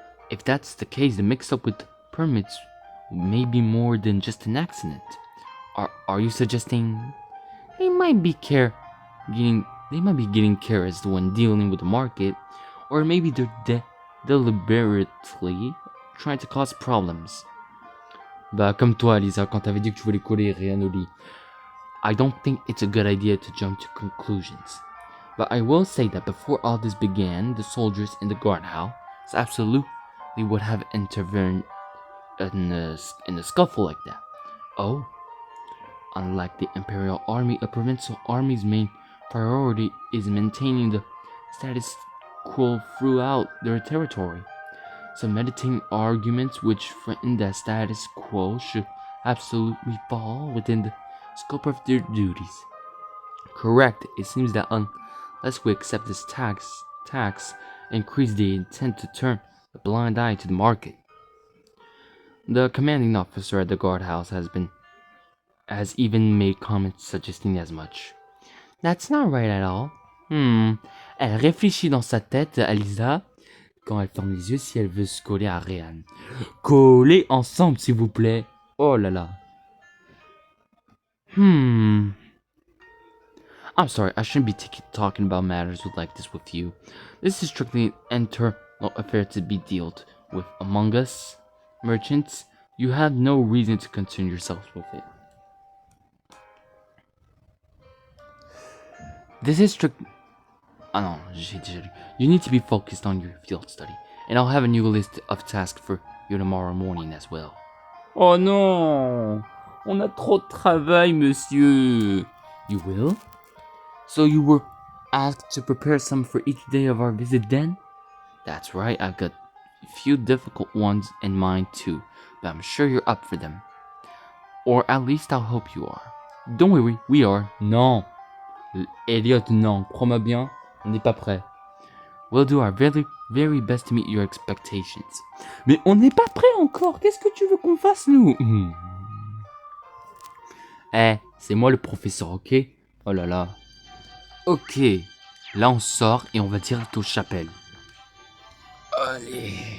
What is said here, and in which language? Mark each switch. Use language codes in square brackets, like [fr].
[en] If that's the case, the mix-up with permits may be more than just an accident. Are you suggesting they might be getting careless when dealing with the market, or maybe they're deliberately trying to cause problems? [fr] Bah, comme toi, Lisa, quand t'avais dit que tu voulais coller Ryan au lit. [en] I don't think it's a good idea to jump to conclusions. But I will say that before all this began, the soldiers in the guardhouse absolutely would have intervened in a scuffle like that. Oh. Unlike the Imperial Army, a provincial army's main priority is maintaining the status quo throughout their territory. So meditating arguments which threaten that status quo should absolutely fall within the scope of their duties. Correct, it seems that unless we accept this tax increase, they intend to turn a blind eye to the market. The commanding officer at the guardhouse has even made comments suggesting as much. That's not right at all. [fr] Elle réfléchit dans sa tête, Alisa, quand elle ferme les yeux si elle veut se coller à Ryan. Coller ensemble, s'il vous plaît. Oh là là. [en] I'm sorry, I shouldn't be talking about matters like this with you. This is strictly an internal affair to be dealt with among us. merchants, you have no reason to concern yourselves with it. This is strict. Oh no, [fr] j'ai déjà lu. [en] You need to be focused on your field study, and I'll have a new list of tasks for you tomorrow morning as well. [fr] Oh non! On a trop de travail, monsieur! [en] You will? So you were asked to prepare some for each day of our visit then? That's right, I've got a few difficult ones in mind too, but I'm sure you're up for them. Or at least I'll hope you are. Don't worry, we are. Non! [fr] Elliot, non, crois-moi bien, on n'est pas prêt. [en] We'll do our very, very best to meet your expectations. [fr] Mais on n'est pas prêt encore, qu'est-ce que tu veux qu'on fasse nous? Eh, c'est moi le professeur, ok? Oh là là. Ok, là on sort et on va direct aux chapelles. Allez.